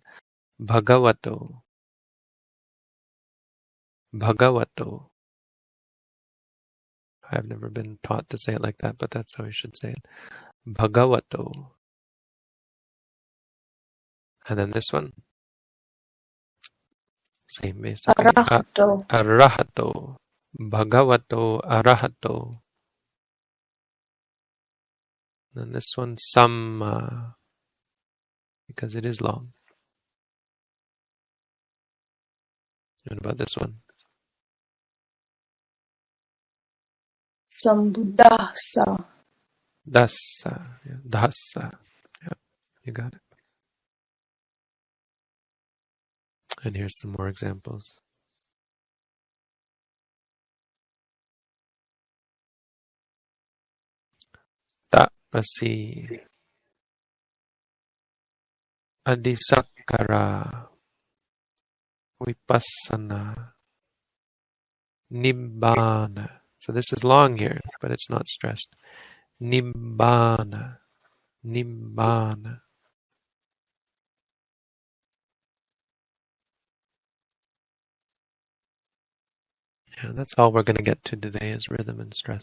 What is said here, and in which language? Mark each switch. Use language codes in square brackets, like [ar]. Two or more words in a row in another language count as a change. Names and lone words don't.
[en] Bhagavato. Bhagavato. I've never been taught to say it like that, but that's how you should say it. Bhagavato. And then this one. Same basically. Arahato. [pi] Arahato. Bhagavato arahato. [en] And this one, samma. Because it is long. What about this one? Sambuddhasa. Dasa. Yeah, dasa. Yeah, you got it. And here's some more examples. Tapasi. Adisakara. Vipassana. Nibbana. So this is long here, but it's not stressed. Nibbana. Nibbana. Yeah, that's all we're going to get to today is rhythm and stress.